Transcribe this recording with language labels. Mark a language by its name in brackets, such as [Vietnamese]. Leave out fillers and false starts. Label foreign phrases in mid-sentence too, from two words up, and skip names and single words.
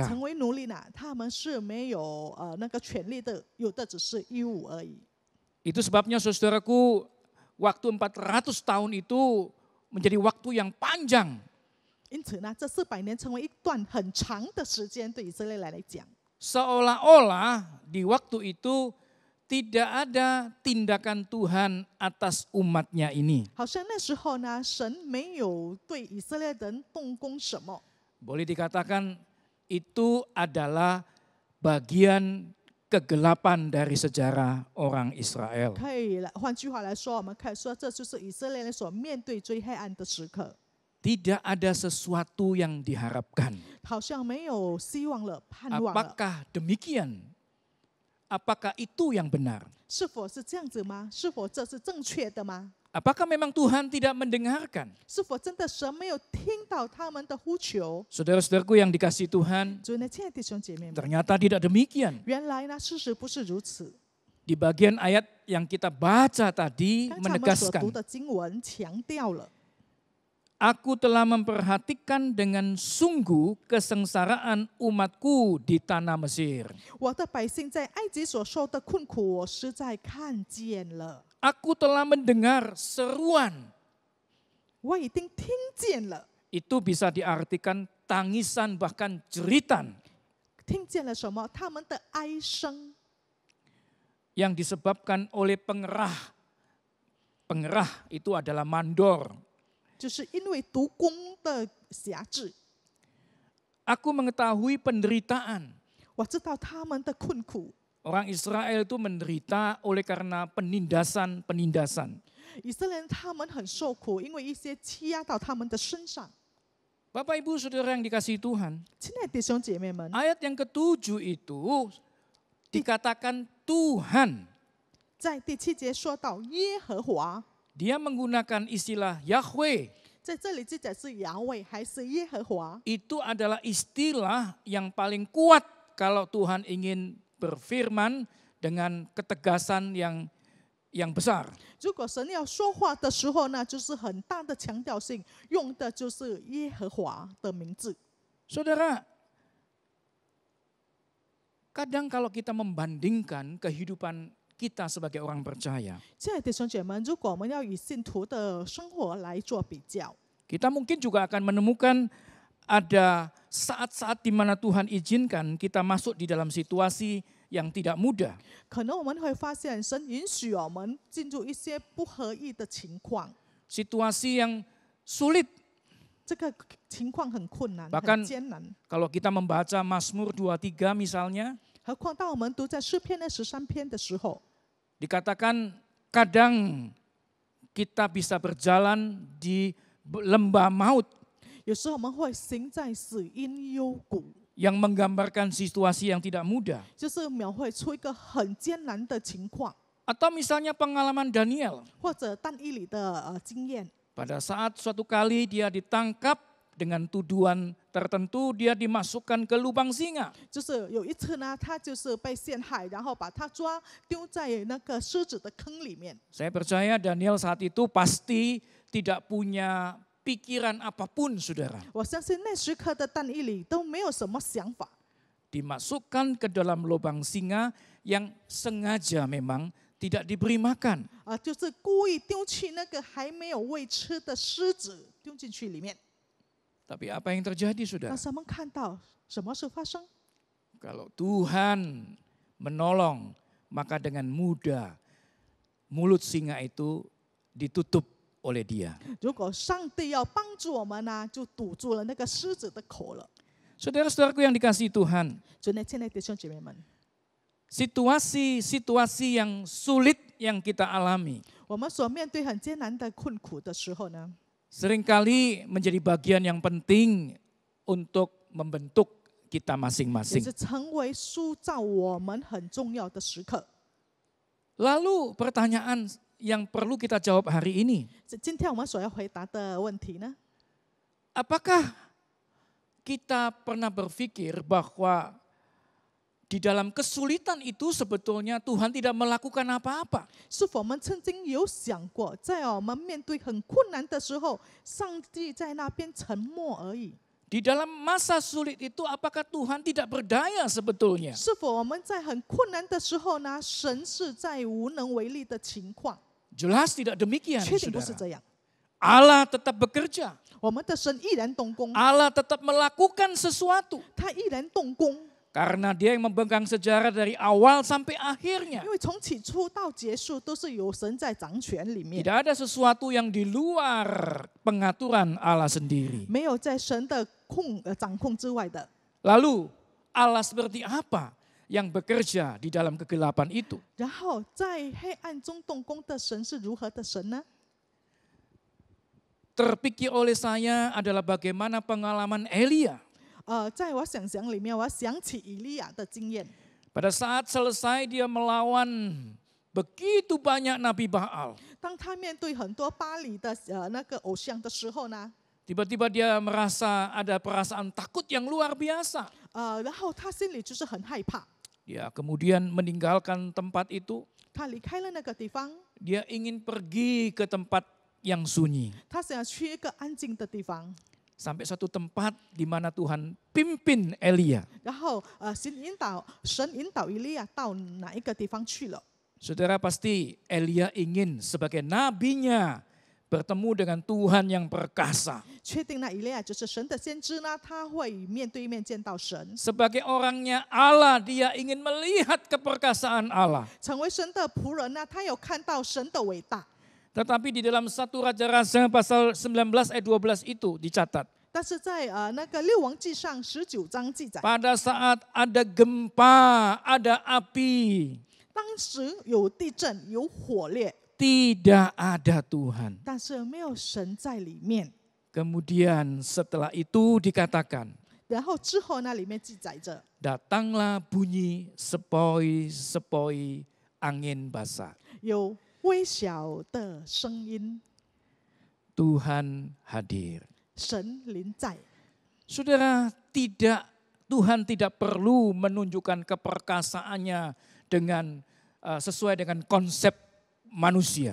[Chinese] 成为奴隶呢，他们是没有那个权利的，有的只是义务而已。 [Indonesian] Itu sebabnya saudaraku, waktu 400 tahun itu menjadi waktu yang panjang. [Chinese] 因此呢，这400年成为一段很长的时间，对以色列来讲， [Indonesian] Seolah-olah di waktu itu tidak ada tindakan Tuhan atas umatnya ini. [Chinese] 好像那时候呢，神没有对以色列人动工什么， [Indonesian] Boleh dikatakan itu adalah bagian kegelapan dari sejarah orang Israel. [Chinese] 可以来，换句话来说，我们可以说，这就是以色列人所面对最黑暗的时刻， [Indonesian] Tidak ada sesuatu yang diharapkan. [Chinese] 好像没有希望了，盼望了。 [Indonesian] Apakah demikian? Apakah itu yang benar? [Chinese] 是否是这样子吗？是否这是正确的吗？ [Indonesian] Apakah memang Tuhan tidak mendengarkan? [Chinese] 是否真的神没有听到他们的呼求？ [Indonesian] Saudara-saudaraku yang dikasihi Tuhan, [Chinese] 所以呢，亲爱的弟兄姐妹们， [Indonesian] ternyata tidak demikian. [Chinese] 原来呢，事实不是如此。 [Indonesian] Di bagian ayat yang kita baca tadi [Chinese] 刚才我们所读 [Indonesian] menegaskan, [Chinese] 的经文强调了， [Indonesian] Aku telah memperhatikan dengan sungguh kesengsaraan umatku di tanah Mesir. [Chinese] 我的百姓在埃及所受的困苦，我实在看见了， [Indonesian] Aku telah mendengar seruan. [Chinese] 我已经听见了。 [Indonesian] Itu bisa diartikan tangisan bahkan jeritan [Chinese] 听见了什么？他们的哀声， [Indonesian] yang disebabkan oleh pengerah. Pengerah itu adalah mandor. [Chinese] 就是因为毒弓的辖制， [Indonesian] Aku mengetahui penderitaan. [Chinese] 我知道他们的困苦。 [Indonesian] Orang Israel itu menderita oleh karena penindasan-penindasan. [Chinese] 以色列人他们很受苦，因为一些欺压到他们的身上。 [Indonesian] Bapak Ibu Saudara yang dikasihi Tuhan, [Chinese] 亲爱的弟兄姐妹们， [Indonesian] ayat yang ke-7 itu dikatakan Tuhan. [Chinese] 在第7节说到耶和华， [Indonesian] dia menggunakan istilah Yahweh. [Chinese] 在这里记载是雅伟还是耶和华？ [Indonesian] Itu adalah istilah yang paling kuat kalau Tuhan ingin berfirman dengan ketegasan yang besar. [Chinese] 如果神要说话的时候呢，就是很大的强调性，用的就是耶和华的名字。 [Indonesian] Saudara, kadang kalau kita membandingkan kehidupan kita sebagai orang percaya, [Chinese] 亲爱的弟兄姐妹们，如果我们要以信徒的生活来做比较， [Indonesian] kita mungkin juga akan menemukan ada saat-saat di mana Tuhan izinkan kita masuk di dalam situasi yang tidak mudah. [Chinese] 可能我们会发现神允许我们进入一些不合意的情况， [Indonesian] Situasi yang sulit. [Chinese] 这个情况很困难， [Indonesian] Bahkan [Chinese] 很艰难。 [Indonesian] Kalau kita membaca Mazmur 23 misalnya, [Chinese] 何况当我们读在诗篇的13篇的时候， [Indonesian] dikatakan kadang kita bisa berjalan di lembah maut [Chinese] 有时候我们会行在死荫幽谷， [Indonesian] yang menggambarkan situasi yang tidak mudah. [Chinese] 就是描绘出一个很艰难的情况， [Indonesian] Atau misalnya pengalaman Daniel. [Chinese] 或者但以理的经验。 [Indonesian] Pada saat suatu kali dia ditangkap dengan tuduhan tertentu, dia dimasukkan ke lubang singa. [Chinese] 就是有一次呢，他就是被陷害，然后把他丢在那个狮子的坑里面。 [Indonesian] Saya percaya Daniel saat itu pasti tidak punya pikiran apapun, saudara. [Chinese] 我相信那时刻的但以理都没有什么想法， [Indonesian] Dimasukkan ke dalam lubang singa yang sengaja memang tidak diberi makan. [Chinese] 就是故意丢去那个还没有喂吃的狮子，丢进去里面。 [Indonesian] Tapi apa yang terjadi, saudara? [Chinese] 但是我们看到什么事发生？ [Indonesian] Kalau Tuhan menolong, maka dengan mudah mulut singa itu ditutup oleh Dia. [Chinese] 如果上帝要帮助我们呢，就堵住了那个狮子的口了。 [Indonesian] Saudara-saudaraku yang dikasihi Tuhan, [Chinese] 所以呢，亲爱的弟兄姐妹们， [Indonesian] situasi-situasi yang sulit yang kita alami [Chinese] 我们所面对很艰难的困苦的时候呢， [Indonesian] seringkali menjadi bagian yang penting untuk membentuk kita [Chinese] 也 [Indonesian] masing-masing. [Chinese] 是成为塑造我们很重要的时刻。 [Indonesian] Lalu pertanyaan yang perlu kita jawab hari ini, [Chinese] 今天我们所要回答的问题呢， [Indonesian] apakah kita pernah berpikir bahwa di dalam kesulitan itu sebetulnya Tuhan tidak melakukan apa-apa? [Chinese] 是否我们曾经有想过，在我们面对很困难的时候，上帝在那边沉默而已？ [Indonesian] Di dalam masa sulit itu apakah Tuhan tidak berdaya sebetulnya? [Chinese] 是否我们在很困难的时候呢，神是在无能为力的情况？ [Indonesian] Jelas tidak demikian, [Chinese] 确定不是 [Indonesian] saudara. [Chinese] 这样。 [Indonesian] Allah tetap bekerja. [Chinese] 我们的神依然动工， [Indonesian] Allah tetap melakukan sesuatu. [Chinese] 他依然动工， [Indonesian] Karena dia yang memegang sejarah dari awal sampai akhirnya. [Chinese] 因为从起初到结束都是有神在掌权里面， [Indonesian] Tidak ada sesuatu yang di luar pengaturan Allah sendiri. [Chinese] 没有在神的掌控之外的。 [Indonesian] Lalu Allah seperti apa yang bekerja di dalam kegelapan itu? [Chinese] 然后在黑暗中动工的神是如何的神呢？ [Indonesian] Terpikir oleh saya adalah bagaimana pengalaman Elia. [Chinese] 在我想象里面，我想起以利亚的经验。 [Indonesian] Pada saat selesai dia melawan begitu banyak nabi Baal. [Chinese] 当他面对很多巴黎的那个偶像的时候呢， [Indonesian] Tiba-tiba dia merasa ada perasaan takut yang luar biasa. [Chinese] 然后他心里就是很害怕， [Indonesian] Dia kemudian meninggalkan tempat itu. [Chinese] 他离开了那个地方， [Indonesian] Dia ingin pergi ke tempat yang sunyi. [Chinese] 他想要去一个安静的地方， [Indonesian] Sampai satu tempat di mana Tuhan pimpin Elia. [Chinese] 然后神引导以利亚到哪一个地方去了？ [Indonesian] Saudara, pasti Elia ingin sebagai nabinya bertemu dengan Tuhan yang perkasa. [Chinese] 确定那以利亚就是神的先知呢，他会面对面见到神， [Indonesian] Sebagai orangnya Allah, dia ingin melihat keperkasaan Allah. [Chinese] 成为神的仆人呢，他有看到神的伟大。 [Indonesian] Tetapi di dalam 1 Raja-Raja pasal 19 ayat 12 itu dicatat. [Chinese] 但是在那个列王记上19章记载， [Indonesian] Pada saat ada gempa, ada api, [Chinese] 当时有地震，有火烈， [Indonesian] tidak ada Tuhan. [Chinese] 但是没有神在里面。 [Indonesian] Kemudian setelah itu dikatakan, [Chinese] 然后之后那里面记载着， [Indonesian] datanglah bunyi sepoi-sepoi angin basah. [Chinese] 有微小的声音， [Indonesian] Tuhan hadir. [Chinese] 神临在。 [Indonesian] Saudara, Tuhan tidak perlu menunjukkan keperkasaannya dengan sesuai dengan konsep manusia.